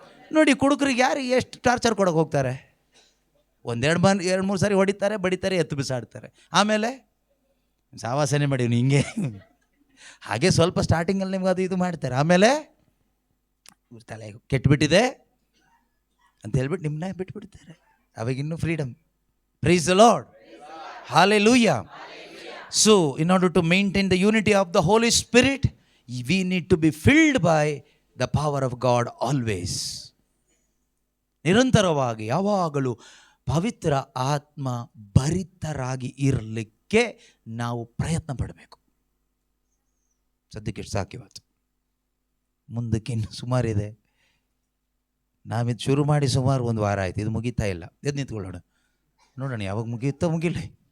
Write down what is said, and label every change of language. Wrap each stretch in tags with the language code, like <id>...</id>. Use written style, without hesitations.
<kn>ನೋಡಿ, ಕುಡುಕರಿಗೆ ಯಾರು ಎಷ್ಟು ಟಾರ್ಚರ್ ಕೊಡೋಕೆ ಹೋಗ್ತಾರೆ? ಎರಡು ಮೂರು ಸಾರಿ ಹೊಡಿತಾರೆ, ಬಡಿತಾರೆ, ಎತ್ತು ಬಿಸಾಡ್ತಾರೆ. ಆಮೇಲೆ ಸಹವಾಸನೆ ಮಾಡಿ ಹಿಂಗೆ ಹಾಗೆ ಸ್ವಲ್ಪ ಸ್ಟಾರ್ಟಿಂಗಲ್ಲಿ ನಿಮ್ಗೆ ಅದು ಇದು ಮಾಡ್ತಾರೆ. ಆಮೇಲೆ ತಲೆ ಕೆಟ್ಟುಬಿಟ್ಟಿದೆ ಅಂತ ಹೇಳ್ಬಿಟ್ಟು ನಿಮ್ಮನ್ನ ಬಿಟ್ಬಿಡ್ತಾರೆ. ಅವಾಗಿನ್ನೂ freedom.</kn> <en>praise the Lord,</en> <kn>hallelujah.</kn> <en>So, in order to maintain the unity of the Holy Spirit, we need to be filled by the power of God always.</en> <kn>ನಿರಂತರವಾಗಿ ಯಾವಾಗಲೂ ಪವಿತ್ರ ಆತ್ಮ ಭರಿತರಾಗಿ ಇರಲಿಕ್ಕೆ ನಾವು ಪ್ರಯತ್ನ ಪಡಬೇಕು. ಸದ್ಯಕ್ಕೆ ಸಾಕು, ಇವತ್ತು ಮುಂದಕ್ಕೆ ಇನ್ನು ಸುಮಾರಿದೆ. ನಾವಿದು ಶುರು ಮಾಡಿ ಸುಮಾರು 1 ವಾರ ಆಯಿತು, ಇದು ಮುಗೀತಾ ಇಲ್ಲ. ಎದ್ದು ನಿಂತ್ಕೊಳ್ಳೋಣ, ನೋಡೋಣ ಯಾವಾಗ ಮುಗಿಯುತ್ತೋ ಮುಗಿಲಿ.</kn>